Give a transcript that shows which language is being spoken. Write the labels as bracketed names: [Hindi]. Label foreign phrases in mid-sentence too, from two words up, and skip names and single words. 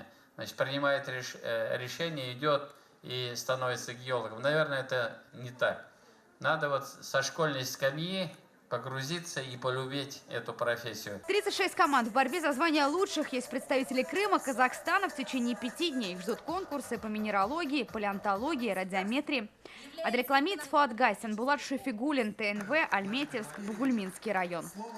[Russian] Значит, принимает решение, идет и становится геологом. Наверное, это не так. Надо вот со школьной скамьи погрузиться и полюбить эту профессию. 36 команд в борьбе за звание лучших. Есть представители Крыма, Казахстана. В течение 5 дней их ждут конкурсы по минералогии, палеонтологии, радиометрии. Адрекламиц, Фуат Гайсин, Булат Шефигулин, ТНВ, Альметьевск, Бугульминский район.